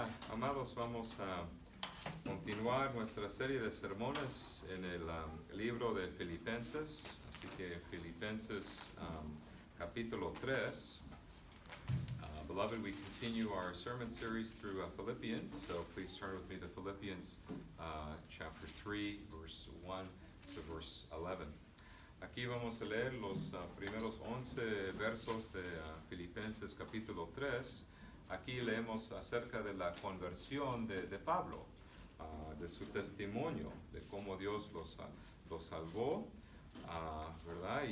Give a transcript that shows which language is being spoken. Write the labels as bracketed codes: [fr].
[es] amados, vamos a continuar nuestra serie de sermones en el libro de Filipenses. Así que Filipenses capítulo 3. [en] Beloved, we continue our sermon series through Philippians, so please turn with me to Philippians chapter 3, verse 1 to verse 11. [es] Aquí vamos a leer los primeros 11 versos de Filipenses capítulo 3. Aquí leemos acerca de la conversión de Pablo, de su testimonio, de cómo Dios los salvó, ¿verdad?